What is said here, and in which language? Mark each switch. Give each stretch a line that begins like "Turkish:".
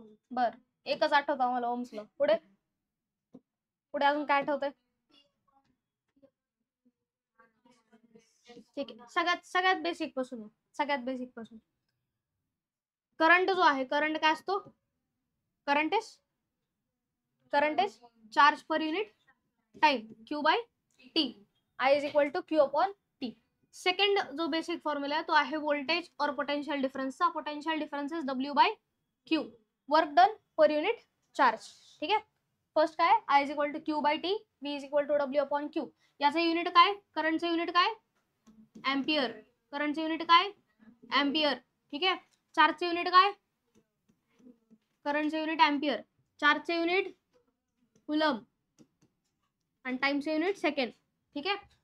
Marathi: बर एकच आठवतं आम्हाला ओम्स लॉ. पुढे पुढे अजून काय आठवतंय? ठीक आहे, सगळ्यात बेसिक पासून करंट जो आहे, करंट काय असतो?
English: Current is charge per unit time, Q by T. I is equal to Q upon T. Second
Marathi: जो बेसिक फॉर्म्युला आहे तो आहे
English: Voltage और potential डिफरन्सचा. Potential difference is W by Q, work done per unit charge.
Marathi: ठीक आहे. First काय,
English: I is equal to Q by T, V is equal to W upon Q.
Marathi: याचं unit काय? करंटचं unit काय? एम्पियर. करंटचं युनिट काय? Ampere. ठीक आहे. चार्जचे unit काय? करंटचे युनिट एम्पियर. चार्जचे युनिट कुलम आणि टाइमचे युनिट सेकंड. ठीक आहे.